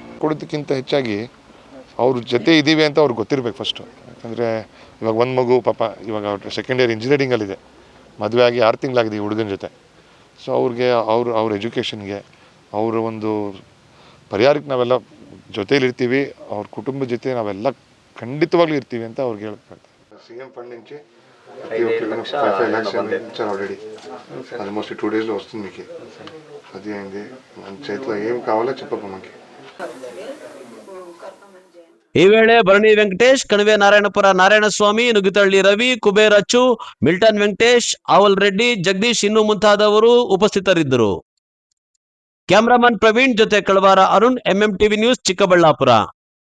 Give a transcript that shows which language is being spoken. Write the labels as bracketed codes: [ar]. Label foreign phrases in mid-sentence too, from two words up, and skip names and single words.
[kn] ಕೊಡೋದಕ್ಕಿಂತ ಹೆಚ್ಚಾಗಿ ಅವ್ರ ಜೊತೆ ಇದ್ದೀವಿ ಅಂತ ಅವ್ರಿಗೆ ಗೊತ್ತಿರಬೇಕು ಫಸ್ಟು. ಯಾಕಂದರೆ ಇವಾಗ ಒಂದು ಮಗು ಪಾಪ ಇವಾಗ [en] second year [kn] ಇಂಜಿನಿಯರಿಂಗಲ್ಲಿದೆ, ಮದುವೆ ಆಗಿ 6 ತಿಂಗಳಾಗಿದೆ ಈ ಹುಡುಗನ ಜೊತೆ. ಸೊ ಅವ್ರಿಗೆ ಅವ್ರ ಎಜುಕೇಷನ್ಗೆ, ಅವರ ಒಂದು ಪರಿಹಾರಕ್ಕೆ ನಾವೆಲ್ಲ ಜೊತೆಯಲ್ಲಿರ್ತೀವಿ. ಅವ್ರ ಕುಟುಂಬದ ಜೊತೆ ನಾವೆಲ್ಲ ಖಂಡಿತವಾಗ್ಲೂ ಇರ್ತೀವಿ ಅಂತ ಅವ್ರಿಗೆ ಹೇಳ್ತಾರೆ. [en] CM fund [te] నుంచి 5 lakhs ఇచ్చారు ఆల్రెడీ. [en] almost 2 days [te] లో వస్తుంది మీకు. అది అయింది. మన చేతిలో ఏం కావాలో చెప్పప్ప మనకి. [kn] ಈ ವೇಳೆ ಭರಣಿ ವೆಂಕಟೇಶ್, ಕಣಿವೆ ನಾರಾಯಣಪುರ ನಾರಾಯಣಸ್ವಾಮಿ, ನುಗ್ಗಿತಳ್ಳಿ ರವಿ, ಕುಬೇರ್ ಅಚ್ಚು, ಮಿಲ್ಟನ್ ವೆಂಕಟೇಶ್, ಆವಲ್ ರೆಡ್ಡಿ, ಜಗದೀಶ್ ಇನ್ನೂ ಮುಂತಾದವರು ಉಪಸ್ಥಿತರಿದ್ದರು. ಕ್ಯಾಮರಾಮನ್ ಪ್ರವೀಣ್ ಜೊತೆ ಕಳವಾರ ಅರುಣ್, MMTV ನ್ಯೂಸ್, ಚಿಕ್ಕಬಳ್ಳಾಪುರ.